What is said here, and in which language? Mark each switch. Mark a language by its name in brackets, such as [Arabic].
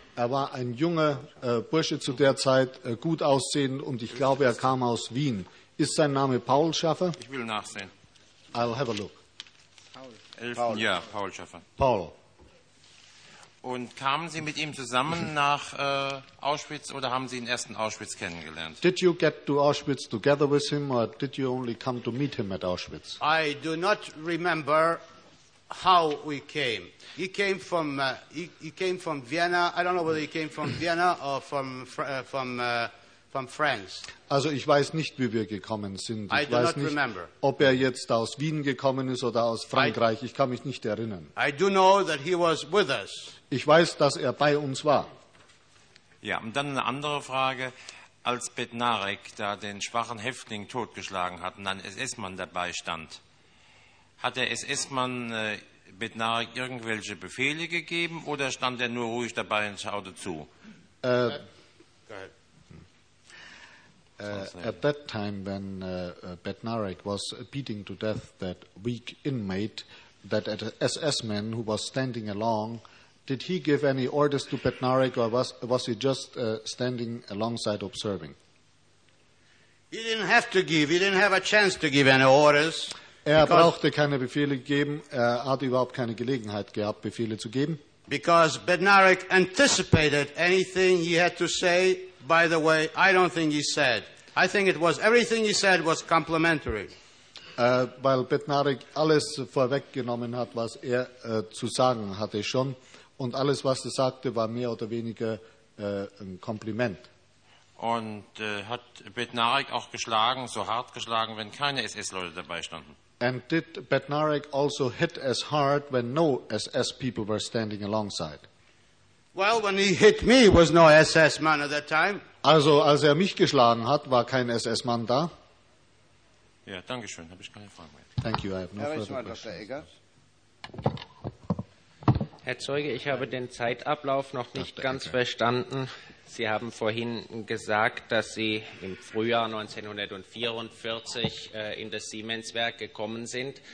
[German] Er war ein junger Bursche zu der Zeit, gut aussehend, und ich glaube, er kam aus Wien. Ist sein Name Paul Schaffer? Ich will nachsehen. [English] I'll have a look. [German] Paul. Ja, Paul Schaffer. Paul. Und kamen Sie mit ihm zusammen nach Auschwitz oder haben Sie ihn erst in Auschwitz kennengelernt? [English] Did you get to Auschwitz together with him or did you only come to meet him at Auschwitz? I do not remember how we came. He came from he came from Vienna. I don't know whether he came from Vienna or from France. [German] Also ich weiß nicht, wie wir gekommen sind. [English] I do not remember. [German] Ob er jetzt aus Wien gekommen ist oder aus Frankreich, ich kann mich nicht erinnern. [English] I do know that he was with us. [German] Ich weiß, dass er bei uns war. Ja, und dann eine andere Frage. Als Bednarek da den schwachen Häftling totgeschlagen hat und ein SS-Mann dabei stand, hat der SS-Mann Bednarek irgendwelche Befehle gegeben oder stand er nur ruhig dabei und schaute zu? [English] At that time when Bednarek was beating to death that weak inmate, that SS-man who was standing along, did he give any orders to Bednarek or was he just standing alongside observing? He didn't have to give, he didn't have a chance to give any orders. [German] Er brauchte keine Befehle gegeben, er hat überhaupt keine Gelegenheit gehabt, Befehle zu geben. [English] Because Bednarek anticipated anything he had to say. By the way, I don't think he said. I think it was everything he said was complimentary. [German] Weil Bednarek alles vorweggenommen hat, was er zu sagen hatte schon. Und alles, was er sagte, war mehr oder weniger ein Kompliment. Und hat Bednarek auch geschlagen, so hart geschlagen, wenn keine SS-Leute dabei standen? [English] And did Bednarek also hit as hard when no SS people were standing alongside? Well, when he hit me, was no SS man at that time. [German] Also, als er mich geschlagen hat, war kein SS Mann da. Ja, danke schön. Habe ich keine Fragen mehr. [English] Thank you. I have no further questions. [German] Herr Zeuge, ich habe den Zeitablauf noch nicht ganz verstanden. Sie haben vorhin gesagt, dass Sie im Frühjahr 1944 in das Siemenswerk gekommen sind.